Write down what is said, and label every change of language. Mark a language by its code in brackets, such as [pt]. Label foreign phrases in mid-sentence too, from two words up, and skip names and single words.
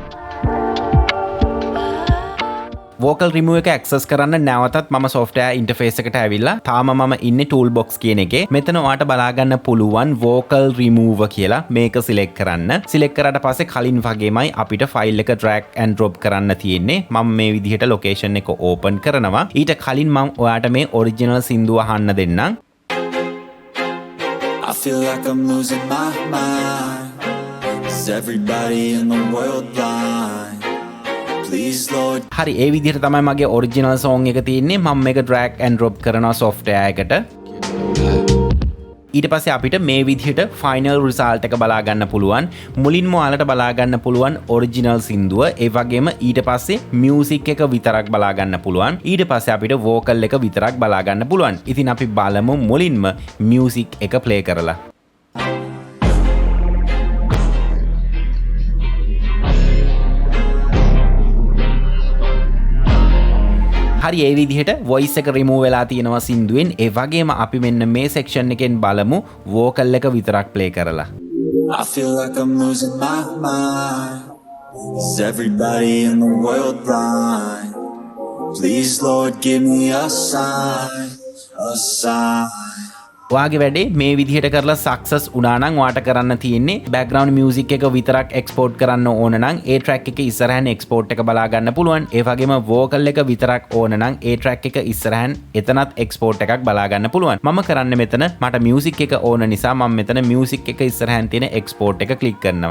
[si] Vocel Remover එක access කරන්න නැවතත් මම [en] software interface [si] එකට ඇවිල්ලා තාම මම ඉන්නේ toolbox කියන එකේ. මෙතන ඔයාට බලා ගන්න පුළුවන් Vocel Remover කියලා මේක select කරන්න. select කරාට පස්සේ කලින් වගේමයි අපිට file එක [en] drag and drop [si] කරන්න තියෙන්නේ. මම මේ විදිහට location එක open කරනවා. ඊට කලින් මම ඔයාට මේ original සින්දුව අහන්න දෙන්නම්. [en] I feel like I'm losing my mind. Is everybody in the world blind? Please Lord. [si] හරි ඒ විදිහට තමයි මගේ [en] original song [si] එක තියෙන්නේ. මම මේක [en] drag and drop [si] කරනවා software එකට. ඊට පස්සේ අපිට මේ විදිහට [en] final result [si] එක බලා ගන්න පුළුවන්. මුලින්ම ඔයාලට බලා ගන්න පුළුවන් ඔරිජිනල් සින්දුව, ඒ වගේම ඊට පස්සේ මියුසික් එක විතරක් බලා ගන්න පුළුවන්. ඊට පස්සේ අපිට වෝකල් එක විතරක් බලා ගන්න පුළුවන්. ඉතින් අපි බලමු මුලින්ම මියුසික් එක ප්ලේ කරලා. හරි ඒ විදිහට වොයිස් එක රිමූව් වෙලා තියෙනවා සින්දුවෙන්. ඒ වගේම අපි මෙන්න මේ සෙක්ෂන් එකෙන් බලමු වෝකල් එක විතරක් ප්ලේ කරලා. [en] I feel like I'm losing my mind. Is everybody in the world blind? Please Lord give me a sign, a sign. [si] ඔයාගේ වැඩේ මේ විදිහට කරලා සක්සස් වුණා නම් ඔයාට කරන්න තියෙන්නේ [en] background music [si] එක විතරක් එක්ස්පෝර්ට් කරන්න ඕන නම් ඒ ට්‍රැක් එක ඉස්සරහන් එක්ස්පෝර්ට් එක බලා ගන්න පුළුවන්. ඒ වගේම වෝකල් එක විතරක් ඕන නම් ඒ ට්‍රැක් එක ඉස්සරහන් එතනත් එක්ස්පෝර්ට් එකක් බලා ගන්න පුළුවන්. මම කරන්නේ මෙතන මට මියුසික් එක ඕන නිසා මම මෙතන මියුසික් එක ඉස්සරහන් තියෙන එක්ස්පෝර්ට් එක ක්ලික් කරනවා.